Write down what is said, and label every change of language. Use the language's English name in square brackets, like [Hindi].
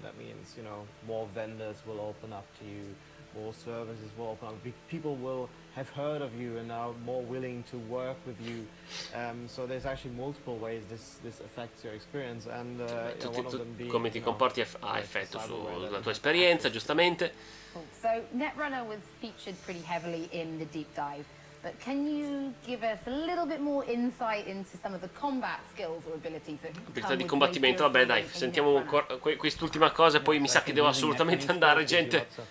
[English] That means, you know, more vendors will open up to you, more services will open up. People will have heard of you and are more willing to work with you. So there's actually multiple ways this affects your experience, and one of them being, [Italian] come ti comporti ha effetto sulla tua esperienza, giustamente. [English] So Netrunner was featured pretty heavily in the deep dive, but can you give us a little bit more insight into some of the combat skills or abilities that [Italian] abilità di combattimento? Vabbè, dai, sentiamo quest'ultima cosa e poi mi sa che devo assolutamente andare, gente.